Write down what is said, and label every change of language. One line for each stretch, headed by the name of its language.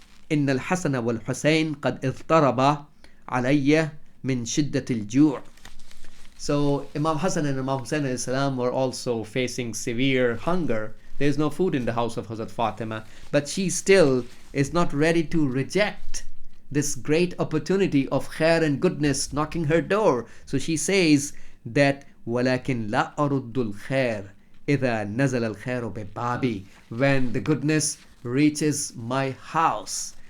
Arabic: إِنَّ الْحَسَنَ وَالْحُسَيْنَ قَدْ اضْطَرَبَا عَلَيَّ مِنْ شِدَّةِ الْجُوعِ.
English: So Imam Hassan and Imam Hussain alayhi salam were also facing severe hunger. There is no food in the house of Hazrat Fatima, but she still is not ready to reject this great opportunity of khair and goodness knocking her door. So she says that
Arabic: وَلَكِنْ لَا أَرُدُّ الْخَيْرِ إِذَا نَزَلَ الْخَيْرُ بِبَابِي.
English: When the goodness reaches my house.